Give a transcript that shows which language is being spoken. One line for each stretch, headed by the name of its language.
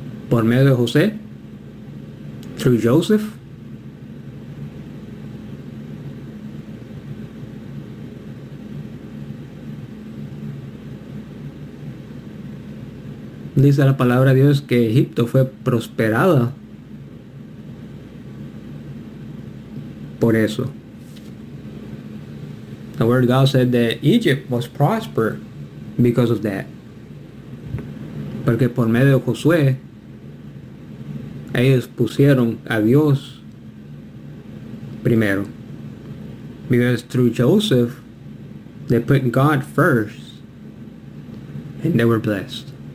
Spanish: Por medio de José,
English: through Joseph,
Spanish: dice la palabra de Dios que Egipto fue prosperada por eso.
English: The word God said that Egypt was prosper because of that.
Spanish: Porque por medio de Josué, ellos pusieron a Dios primero.
English: Because through Joseph, they put God first and they were blessed.